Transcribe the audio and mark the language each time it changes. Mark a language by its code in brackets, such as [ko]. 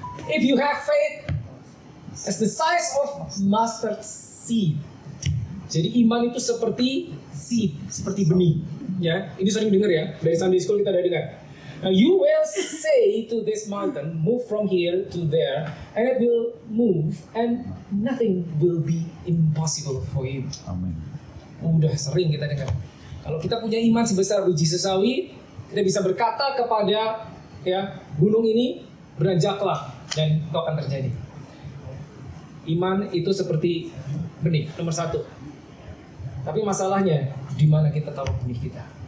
[en] If you have faith as the size of mustard seed. [id] Jadi iman itu seperti seed, seperti benih. Ya, ini sering dengar ya, dari Sunday School kita ada dengar. [en] Now you will say to this mountain, move from here to there, and it will move, and nothing will be impossible for you. [id] Amin. Udah sering kita dengar. Kalau kita punya iman sebesar biji sesawi, kita bisa berkata kepada ya gunung ini beranjaklah, dan itu akan terjadi. Iman itu seperti benih, nomor satu. Tapi masalahnya di mana kita taruh benih kita.